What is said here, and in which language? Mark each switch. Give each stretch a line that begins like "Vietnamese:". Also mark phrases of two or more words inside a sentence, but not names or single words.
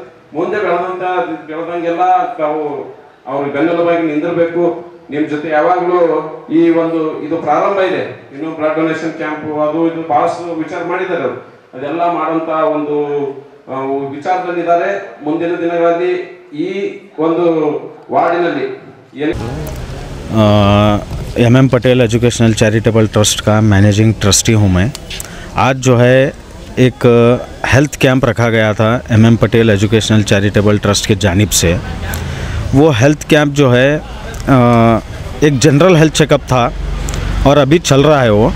Kannada: ಮುಂದೆ ಬೆಳೆದಂಗೆಲ್ಲ ತಾವು ಅವ್ರಿಗೆ ಬೆನ್ನೆಲುಬಾಗಿ ನಿಂದಿರ್ಬೇಕು. ನಿಮ್ ಜೊತೆ ಯಾವಾಗಲೂ ಈ ಒಂದು ಇದು ಪ್ರಾರಂಭ ಇದೆ, ಇನ್ನು
English: blood donation camp
Kannada: ಅದು ಇದು ಬಹಳಷ್ಟು ವಿಚಾರ ಮಾಡಿದ್ದಾರೆ. ಅವರು ಅದೆಲ್ಲ ಮಾಡುವಂತ ಒಂದು ವಿಚಾರದಲ್ಲಿದ್ದಾರೆ. ಮುಂದಿನ ದಿನಗಳಲ್ಲಿ ಈ ಒಂದು ವಾರ್ಡಿನಲ್ಲಿ
Hindi: MM पटेल एजुकेशनल चैरिटेबल ट्रस्ट का
English: managing trustee
Hindi: हूँ मैं। आज जो है एक
English: health camp
Hindi: रखा गया था MM पटेल एजुकेशनल चैरिटेबल ट्रस्ट के जानिब से। वो
English: health camp
Hindi: जो है एक
English: general health checkup
Hindi: था और अभी चल रहा है वो।